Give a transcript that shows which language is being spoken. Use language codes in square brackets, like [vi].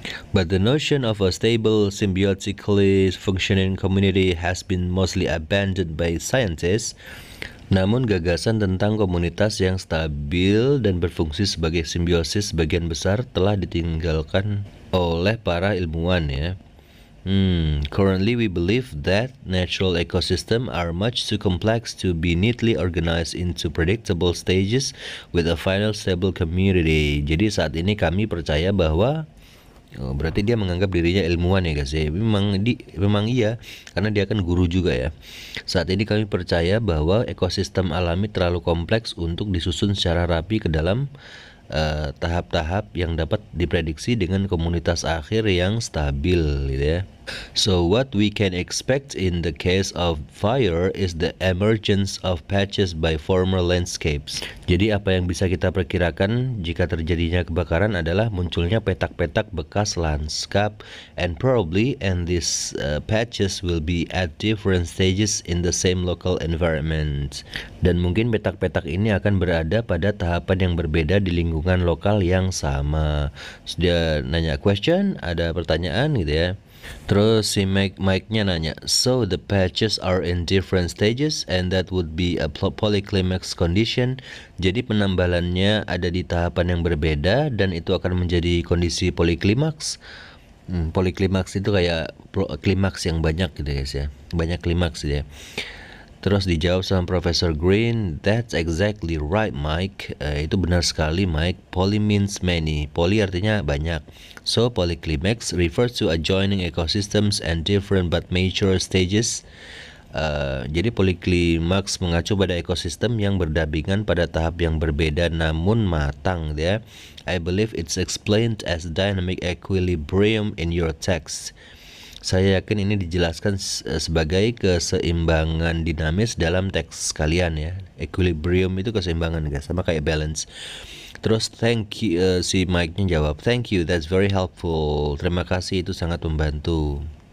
[en] But the notion of a stable, symbiotically functioning community has been mostly abandoned by scientists. [id] Namun gagasan tentang komunitas yang stabil dan berfungsi sebagai simbiosis sebagian besar telah ditinggalkan oleh para ilmuwan ya. [en] Currently we believe that natural ecosystem are much too complex to be neatly organized into predictable stages with a final stable community. [id] Jadi saat ini kami percaya bahwa berarti dia menganggap dirinya ilmuwan ya guys ya. Memang iya, karena dia kan guru juga ya. Saat ini kami percaya bahwa ekosistem alami terlalu kompleks untuk disusun secara rapi ke dalam tahap-tahap yang dapat diprediksi dengan komunitas akhir yang stabil gitu ya. [en] So what we can expect in the case of fire is the emergence of patches by former landscapes. [id] Jadi apa yang bisa kita perkirakan jika terjadinya kebakaran adalah munculnya petak-petak bekas lanskap, [en] and these patches will be at different stages in the same local environment. [id] Dan mungkin petak-petak ini akan berada pada tahapan yang berbeda di lingkungan lokal yang sama. So, dia nanya question, ada pertanyaan gitu ya. Terus si Mike-nya nanya, [en] so the patches are in different stages and that would be a polyclimax condition. [id] Jadi penambalannya ada di tahapan yang berbeda dan itu akan menjadi kondisi poliklimaks. Poliklimaks itu kayak klimaks yang banyak gitu guys ya. Banyak klimaks gitu ya. Terus dijawab sama Profesor Green, [en] that's exactly right Mike. [id] Itu benar sekali Mike. [en] Poly means many. [id] Poly artinya banyak. [en] So polyclimax refers to adjoining ecosystems and different but mature stages. [id] Jadi poliklimaks mengacu pada ekosistem yang berdampingan pada tahap yang berbeda namun matang ya. [en] I believe it's explained as dynamic equilibrium in your text. [id] Saya yakin ini dijelaskan sebagai keseimbangan dinamis dalam teks kalian ya. Equilibrium itu keseimbangan guys, sama kayak balance. Terus thank you, si Mike-nya jawab, [en] thank you, that's very helpful. [id] Terima kasih, itu sangat membantu.